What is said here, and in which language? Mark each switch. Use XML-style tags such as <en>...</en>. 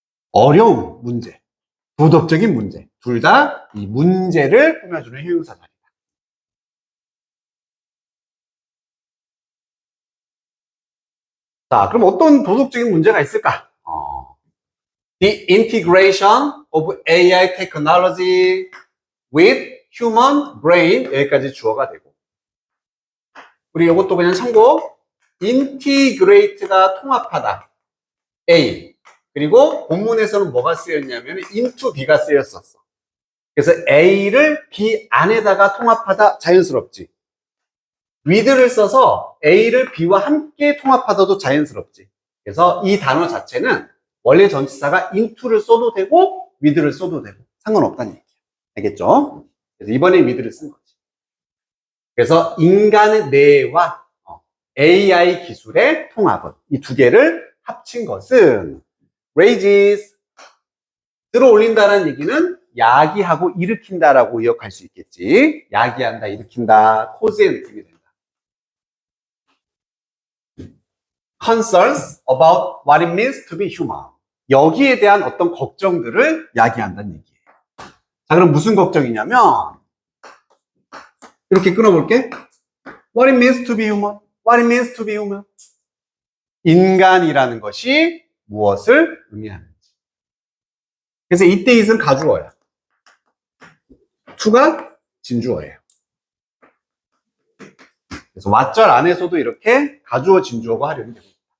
<ko>어려운 문제, 도덕적인 문제, 둘 다 이 문제를 꾸며주는 형용사 자리다. 자, 그럼 어떤 도덕적인 문제가 있을까?</ko> <en>The integration of AI technology with human brain,</en> <ko>여기까지 주어가 되고, 우리 이것도 그냥 참고, integrate가 통합하다, A. 그리고 본문에서는 뭐가 쓰였냐면 into B가 쓰였었어. 그래서 A를 B 안에다가 통합하다, 자연스럽지. with를 써서 A를 B와 함께 통합하다도 자연스럽지. 그래서 이 단어 자체는 원래 전치사가 into를 써도 되고 with를 써도 되고 상관없다는 얘기야. 알겠죠? 그래서 이번에 with를 쓴 거지. 그래서 인간의 뇌와 AI 기술의 통합은, 이 두 개를 합친 것은 raises, 들어올린다는 얘기는 야기하고 일으킨다라고 의역할 수 있겠지. 야기한다, 일으킨다, 코즈의 느낌이 된다.</ko> <en>Concerns about what it means to be human.</en> <ko>여기에 대한 어떤 걱정들을 야기한다는 얘기예요. 자, 그럼 무슨 걱정이냐면 이렇게 끊어볼게.</ko> <en>What it means to be human. What it means to be human.</en> <ko>인간이라는 것이 무엇을 의미하는지. 그래서 이때 it은 가주어야. to가 진주어예요. 그래서 왓절 안에서도 이렇게 가주어 진주어가 활용이 됩니다.</ko>